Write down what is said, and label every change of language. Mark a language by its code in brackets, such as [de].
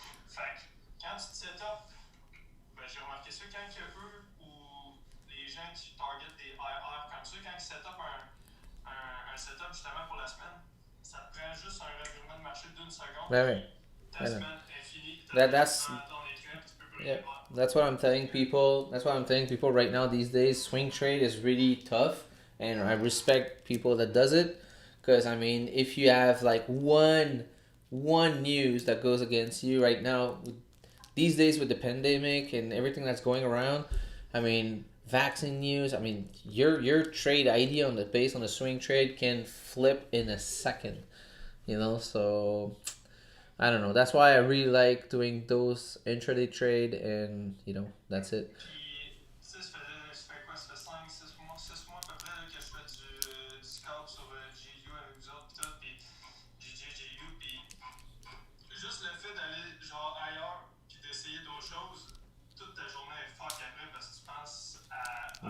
[fr] Fait que quand tu te set up, ben, j'ai remarqué ça quand que eux ou les gens qui targetent des IR comme ça, quand ils set up un setup justement pour la semaine, ça te prend juste un revirement de marché d'une seconde. Ouais, ouais. Ta semaine est finie. [en] That's [fr] Dans les traits, tu peux plus [en] yeah. [fr] rien faire. [en] That's what I'm telling people. That's what I'm telling people right now these days. Swing trade is really tough, and I respect people that does it, because I mean, if you have like one news that goes against you right now, these days with the pandemic and everything that's going around, I mean, vaccine news. I mean, your trade idea on the based on the swing trade can flip in a second. You know, so I don't know. That's why I really like doing those intraday trade, and you know, that's it. [fr] Puis, tu sais, ça fait quoi? Ça fait 5, 6 mois à peu près là, que je fais du scout sur GU avec vous autres, pis tout, pis GU, pis juste le fait d'aller genre ailleurs, pis d'essayer d'autres choses, toute ta journée est fuck après parce que tu penses à